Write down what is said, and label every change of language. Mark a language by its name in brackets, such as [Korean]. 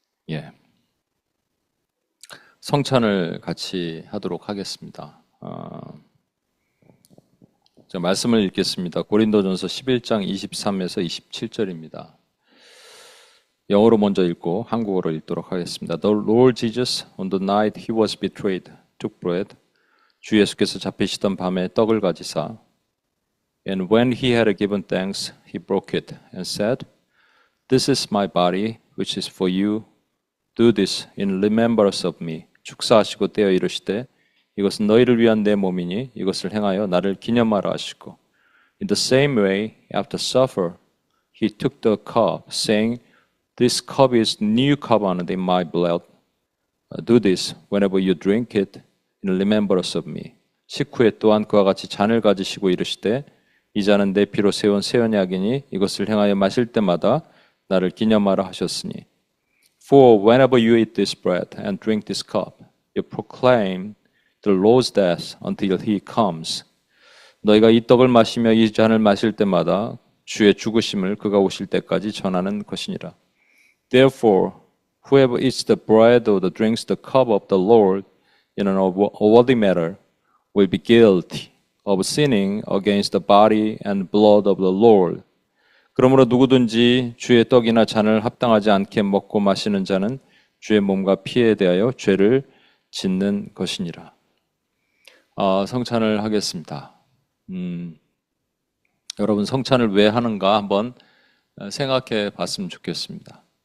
[Korean] 예, 성찬을 같이 하도록 하겠습니다. 자, 말씀을 읽겠습니다. 고린도전서 11장 23에서 27절입니다. 영어로 먼저 읽고 한국어로 읽도록 하겠습니다. [English] The Lord Jesus, on the night he was betrayed, took bread. [Korean] 주 예수께서 잡히시던 밤에 떡을 가지사, [English] and when he had given thanks, he broke it and said, This is my body, which is for you. Do this in remembrance of me. [Korean] 축사하시고 떼어 이르시되, 이것은 너희를 위한 내 몸이니 이것을 행하여 나를 기념하라 하시고, [English] In the same way, after supper, he took the cup, saying, This cup is new covenant in my blood. Do this whenever you drink it in remembrance of me. [Korean] 식후에 또한 그와 같이 잔을 가지시고 이르시되, 이 잔은 내 피로 세운 새 언약이니 이것을 행하여 마실 때마다 나를 기념하라 하셨으니. [English] For whenever you eat this bread and drink this cup, you proclaim the Lord's death until he comes. [Korean] 너희가 이 떡을 마시며 이 잔을 마실 때마다 주의 죽으심을 그가 오실 때까지 전하는 것이니라. [English] Therefore, whoever eats the bread or drinks the cup of the Lord in an unworthy manner will be guilty of sinning against the body and blood of the Lord. [Korean] 그러므로 누구든지 주의 떡이나 잔을 합당하지 않게 먹고 마시는 자는 주의 몸과 피에 대하여 죄를 짓는 것이니라. 성찬을 하겠습니다. 여러분 성찬을 왜 하는가 한번 생각해 봤으면 좋겠습니다.